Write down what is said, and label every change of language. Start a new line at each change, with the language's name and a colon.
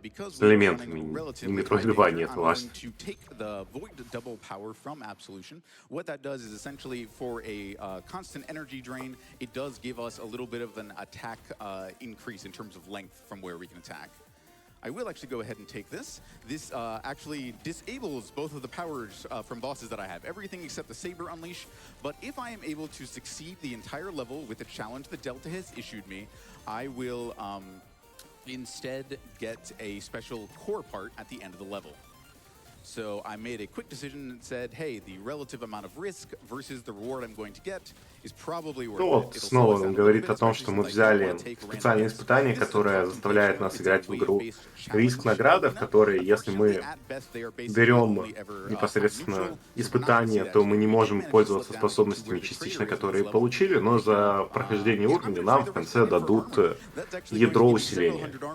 Russian: С элементами, не Metroidvania, это важно.
English: Double power from Absolution. What that does is essentially for a constant energy drain, it does give us a little bit of an attack increase in terms of length from where we can attack. I will actually go ahead and take this. This actually disables both of the powers from bosses that I have. Everything except the Saber Unleash. But if I am able to succeed the entire level with the challenge that Delta has issued me, I will instead get a special core part at the end of the level. So I made a quick decision and said, hey, the relative amount of risk versus the reward I'm going to get is probably worth it.
Russian: Ну вот, снова он говорит о том, что мы взяли специальное испытание, которое заставляет нас играть в игру риск-награда, в которой, если мы берем непосредственно испытание, то мы не можем пользоваться способностями частично, которые получили, но за прохождение уровня нам в конце дадут ядро усиления.